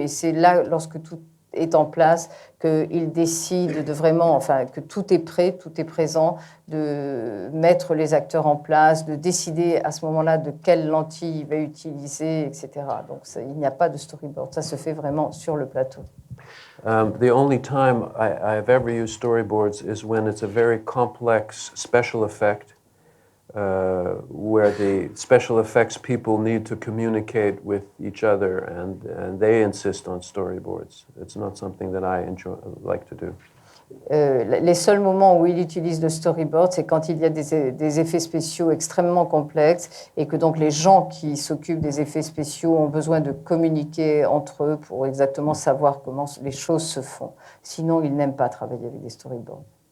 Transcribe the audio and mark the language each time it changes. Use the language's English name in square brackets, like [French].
[French] Et c'est là, lorsque tout est en place, qu'il décide de vraiment, que tout est prêt, tout est présent, de mettre les acteurs en place, de décider à ce moment-là de quelle lentille il va utiliser, etc. Donc il n'y a pas de storyboard, ça se fait vraiment sur le plateau. [English] The only time I've ever used storyboards is when it's a very complex special effect where the special effects people need to communicate with each other and they insist on storyboards. It's not something that I like to do. [French] Les seuls moments où il utilise le storyboard, c'est quand il y a des effets spéciaux extrêmement complexes et que donc les gens qui s'occupent des effets spéciaux ont besoin de communiquer entre eux pour exactement savoir comment les choses se font. Sinon, il n'aime pas travailler avec des storyboards.